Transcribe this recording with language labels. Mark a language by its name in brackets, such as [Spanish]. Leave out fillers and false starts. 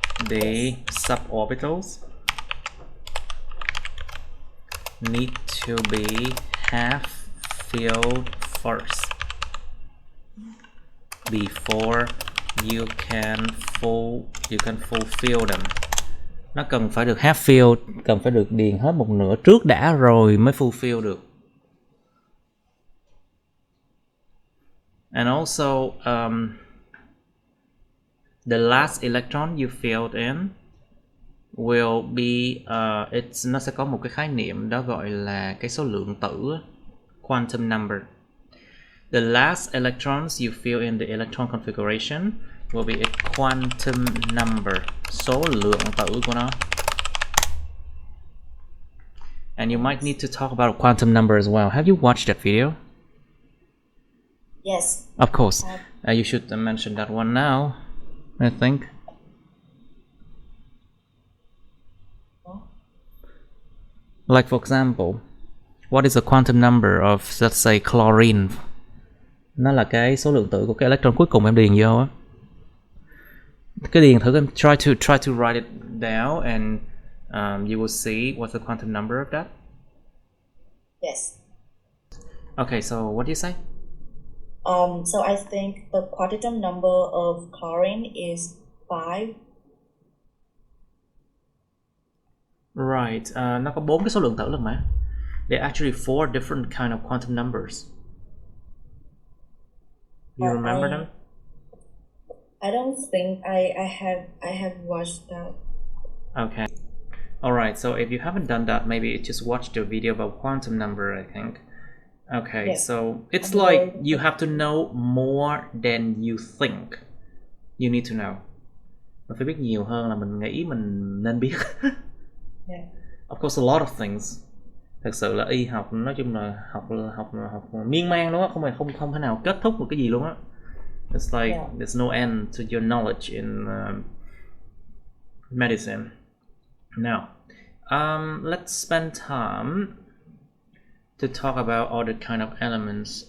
[English] The suborbitals need to be half filled first before you can fulfill them. [Vietnamese] Nó cần phải được half fill, cần phải được điền hết một nửa trước đã rồi mới fulfill được. [English] And also the last electron you filled in will be [Vietnamese] nó sẽ có một cái khái niệm đó gọi là cái số lượng tử, quantum number. [English] The last electrons you fill in the electron configuration will be a quantum number, [Vietnamese] số lượng tử của nó. [English] And you might need to talk about a quantum number as well. Have you watched that video? Yes. Of course. You should mention that one now, I think. Like for example, what is the quantum number of, let's say, chlorine? [Vietnamese] Nó là cái số lượng tử của cái electron cuối cùng em điền vô á. Cái điền thử em [English] try to write it down and you will see what's the quantum number of that. Yes. Okay, so what do you say? So I think the quantum number of chlorine is 5. [Vietnamese] Right, nó có 4 cái số lượng tử lần mà. [English] There are actually 4 different kind of quantum numbers. You remember them? I don't think I have watched that. Okay. Alright, so if you haven't done that, maybe just watch the video about quantum number, I think. Okay, yeah. So it's like you have to know more than you think you need to know. [Vietnamese] Mình phải biết nhiều hơn là mình nghĩ mình nên biết. [English] Yeah. Of course, a lot of things. [Vietnamese] Thật sự là y học nói chung là học miên man luôn á, không thể nào kết thúc được cái gì luôn á. [English] It's like there's no end to your knowledge in medicine. Now, let's spend time to talk about other kind of elements.